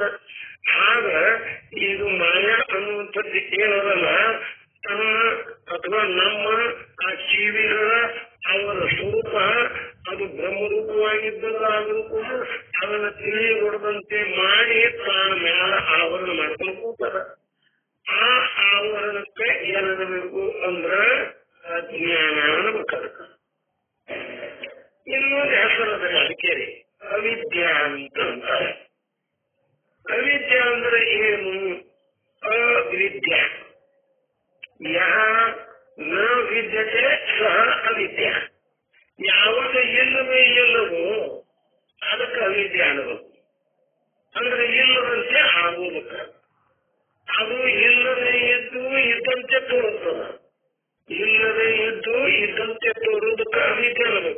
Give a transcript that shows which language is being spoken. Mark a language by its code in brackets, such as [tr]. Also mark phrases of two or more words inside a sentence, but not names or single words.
[kn] ಆಗ ಇದು ಮಾಯ ಅನ್ನುವಂಥದ್ದು ಏನದಲ್ಲ, ತನ್ನ ಅಥವಾ ನಮ್ಮ ಆ ಜೀವಿಗಳ ಅವರ ಸ್ವರೂಪ ಅದು ಬ್ರಹ್ಮರೂಪವಾಗಿದ್ದಲ್ಲ, ಆದರೂ ಕೂಡ ಅದನ್ನು ತಿಳಿಯಗೊಡದಂತೆ ಮಾಡಿ ತಾನು ಮ್ಯಾಲ ಆವರಣ ಮಾಡ್ಕೊಂಡು ಕೂತದ. ಆ ಆವರಣಕ್ಕೆ ಏನಿರಬೇಕು ಅಂದ್ರ ಅಜ್ಞಾನ ಅನ್ನಬೇಕಾದ. ಇನ್ನೊಂದು ಹೆಸರದ ಅದಕ್ಕೆ ಅವಿದ್ಯಾ ಅಂತ ಅಂತಾರೆ. ಅವಿದ್ಯಾ ಅಂದ್ರೆ ಏನು? [sa] ಅವಿದ್ಯಾ ಯಹ ನ ವಿದ್ಯತೆ ಸಹ ಅವಿದ್ಯಾ. [kn] ಯಾವಾಗ ಇಲ್ಲವೇ ಇಲ್ಲವೋ ಅದಕ್ಕೆ ಅವಿದ್ಯಾ ಅನ್ನಬೇಕು. ಅಂದ್ರೆ ಇಲ್ಲದಂತೆ ಆಗುವುದಕ್ಕ, ಅದು ಇಲ್ಲದೆ ಇದ್ದು ಇದ್ದಂತೆ ತೋರುತ್ತದ. ಇಲ್ಲದೆ ಇದ್ದು ಇದ್ದಂತೆ ತೋರುವುದಕ್ಕೆ ಅವಿದ್ಯೆ ಅನ್ನಬೇಕು.